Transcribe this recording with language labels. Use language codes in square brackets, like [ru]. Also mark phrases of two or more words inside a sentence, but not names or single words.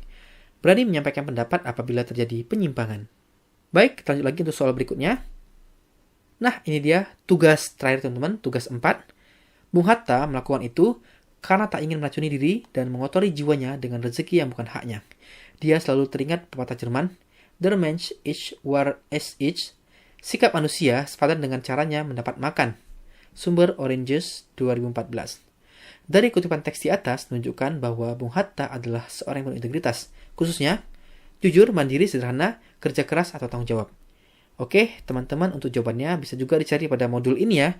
[id] Berani menyampaikan pendapat apabila terjadi penyimpangan. Baik, kita lanjut lagi untuk soal berikutnya. Nah, ini dia tugas terakhir teman-teman, tugas 4. Bung Hatta melakukan itu karena tak ingin meracuni diri dan mengotori jiwanya dengan rezeki yang bukan haknya. Dia selalu teringat pepatah Jerman, [de] Der Mensch ist war es ist. [id] Sikap manusia sepadan dengan caranya mendapat makan. Sumber Oranges 2014. Dari kutipan teks di atas menunjukkan bahwa Bung Hatta adalah seorang yang berintegritas, khususnya jujur, mandiri, sederhana, kerja keras, atau tanggung jawab. Oke, teman-teman, untuk jawabannya bisa juga dicari pada modul ini ya.